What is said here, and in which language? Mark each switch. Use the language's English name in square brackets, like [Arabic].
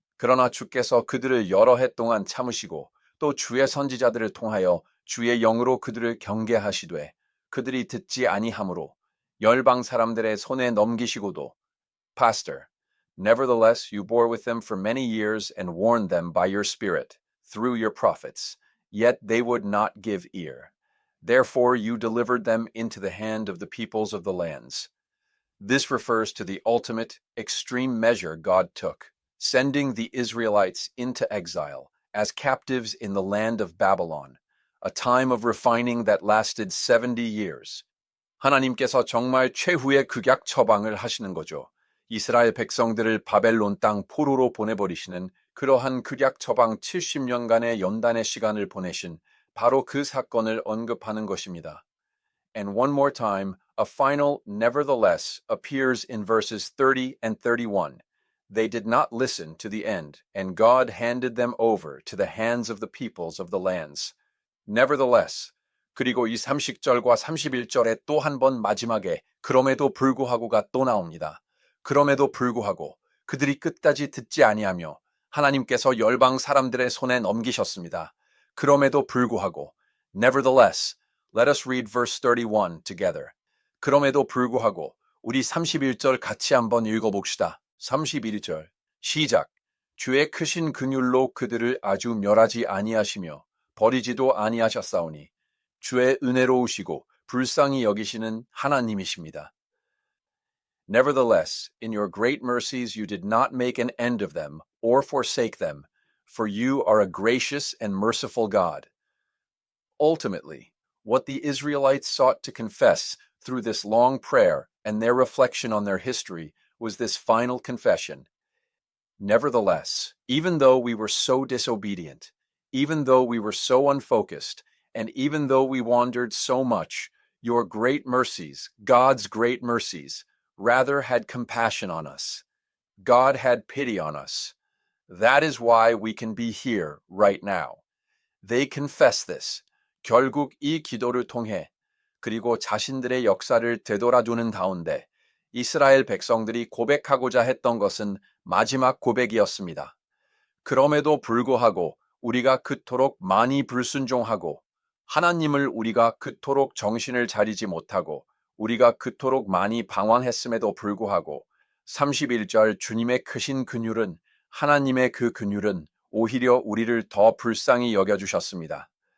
[Korean] 그러나 주께서 그들을 여러 해 동안 참으시고 또 주의 선지자들을 통하여 주의 영으로 그들을 경계하시되 그들이 듣지 아니하므로 열방 사람들의 손에 넘기시고도 [English] Pastor, nevertheless you bore with them for many years and warned them by your spirit through your prophets. yet they would not give ear. Therefore you delivered them into the hand of the peoples of the lands. This refers to the ultimate, extreme measure God took, sending the Israelites into exile as captives in the land of Babylon, a time of refining that lasted 70 years. [Korean] 하나님께서 정말 최후의 극약 처방을 하시는 거죠. 이스라엘 백성들을 바벨론 땅 포로로 보내버리시는 그러한 극약 처방 70년간의 연단의 시간을 보내신 바로 그 사건을 언급하는 것입니다. [English] And one more time, a final nevertheless appears in verses 30 and 31. They did not listen to the end, and God handed them over to the hands of the peoples of the lands. Nevertheless, [Korean] 그리고 이 30절과 31절에 또 한 번 마지막에 그럼에도 불구하고가 또 나옵니다. 그럼에도 불구하고 그들이 끝까지 듣지 아니하며 하나님께서 열방 사람들의 손에 넘기셨습니다. 그럼에도 불구하고 [English] Nevertheless, let us read verse 31 together. [Korean] 그럼에도 불구하고 우리 31절 같이 한번 읽어봅시다. 31절 시작. 주의 크신 긍휼로 그들을 아주 멸하지 아니하시며 버리지도 아니하셨사오니 주의 은혜로우시고 불쌍히 여기시는 하나님이십니다. [English] Nevertheless, in your great mercies you did not make an end of them or forsake them, for you are a gracious and merciful God. Ultimately, what the Israelites sought to confess through this long prayer and their reflection on their history was this final confession. Nevertheless, even though we were so disobedient, even though we were so unfocused, and even though we wandered so much, your great mercies, God's great mercies, rather had compassion on us. God had pity on us. That is why we can be here right now. They confess this. [Korean] 결국 이 기도를 통해 그리고 자신들의 역사를 되돌아두는 가운데 이스라엘 백성들이 고백하고자 했던 것은 마지막 고백이었습니다. 그럼에도 불구하고 우리가 그토록 많이 불순종하고 하나님을 우리가 그토록 정신을 차리지 못하고 우리가 그토록 많이 방황했음에도 불구하고 31절 주님의 크신 긍휼은 하나님의 그 긍휼은 오히려 우리를 더 불쌍히 여겨주셨습니다.